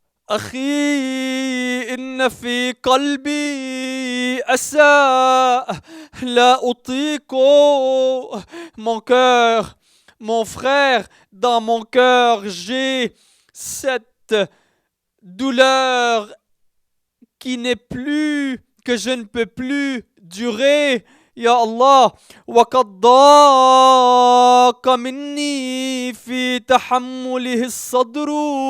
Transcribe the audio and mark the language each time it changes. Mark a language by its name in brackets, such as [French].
[Arabic] أخي إن في قلبي أسى لا أطيق. [French] Mon cœur, mon frère, dans mon cœur, j'ai cette douleur que je ne peux plus durer. [Arabic] Ya Allah, وقد ضاق مني في تحمله الصدر.